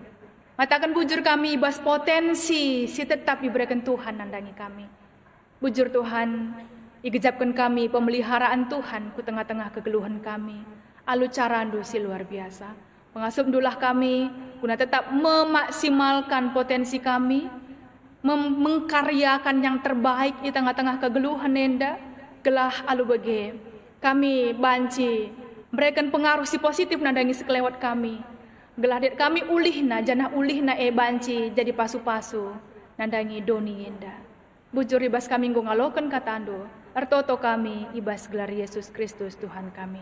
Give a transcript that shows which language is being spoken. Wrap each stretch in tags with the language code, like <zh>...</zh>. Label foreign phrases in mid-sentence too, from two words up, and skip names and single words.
<btx>Matakan bujur kami ibas potensi si tetap ibrekan Tuhan nandangi kami. Bujur Tuhan, igejapkan kami pemeliharaan Tuhan ku tengah-tengah kegeluhan kami. Alu carandu si</btx> <id>luar biasa.</id> <btx>Pengasup dulah kami, guna tetap</btx> <id>memaksimalkan potensi kami, mengkaryakan yang terbaik di tengah-tengah</id> <btx>kegeluhan nenda, gelah alu bege. Kami banci, berikan pengaruh si positif nandangi sekelewat kami. Gelah det kami ulihna, janah ulihna banci jadi pasu-pasu, nandangi doni nenda. Bujur ibas kami ngalokan katando, artoto kami ibas gelar Yesus Kristus Tuhan kami.</btx>